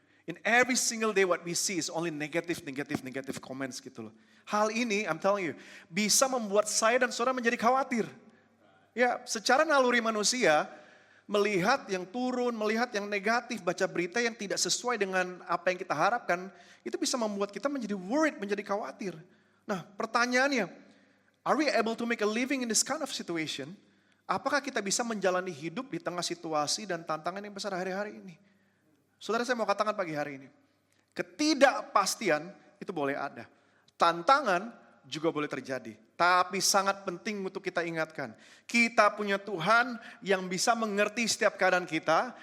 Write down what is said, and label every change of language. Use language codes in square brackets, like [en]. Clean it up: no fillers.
[en] In every single day what we see is only negative comments gitu loh. [id] Hal ini, [en] I'm telling you, [id] bisa membuat saya dan saudara menjadi khawatir. Ya, secara naluri manusia, melihat yang turun, melihat yang negatif, baca berita yang tidak sesuai dengan apa yang kita harapkan, itu bisa membuat kita menjadi worried, menjadi khawatir. [en] Nah, pertanyaannya, are we able to make a living in this kind of situation? [id] Apakah kita bisa menjalani hidup di tengah situasi dan tantangan yang besar hari-hari ini? Saudara, saya mau katakan pagi hari ini, ketidakpastian itu boleh ada. Tantangan juga boleh terjadi. Tapi sangat penting untuk kita ingatkan. Kita punya Tuhan yang bisa mengerti setiap keadaan kita.